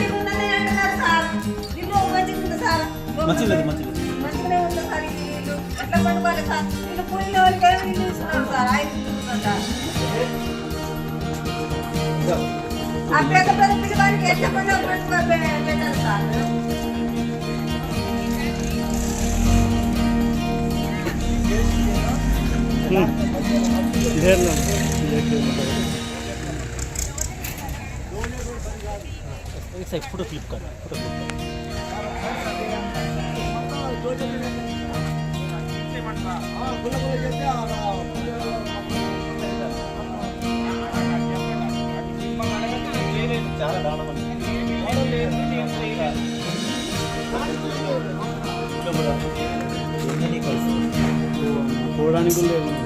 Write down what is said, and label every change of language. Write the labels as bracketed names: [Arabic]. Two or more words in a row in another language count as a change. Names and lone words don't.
[Telugu] మంచిది మంచిగానే ఉంది సార్. ఈ ఇల్లు ఎట్లా పడుకోవాలి సార్? ఇల్లు కూలిన వాళ్ళకి ఇల్లు ఇస్తున్నారు సార్. 5 ఇల్లు సార్. ఆ పెద్ద పెద్ద పిల్లవాడికి ఎట్లా పెట్టాలి సార్? [Hindi] फोटो क्लिक कर [Telugu] చాలా దారుణం పోవడానికి లేదు.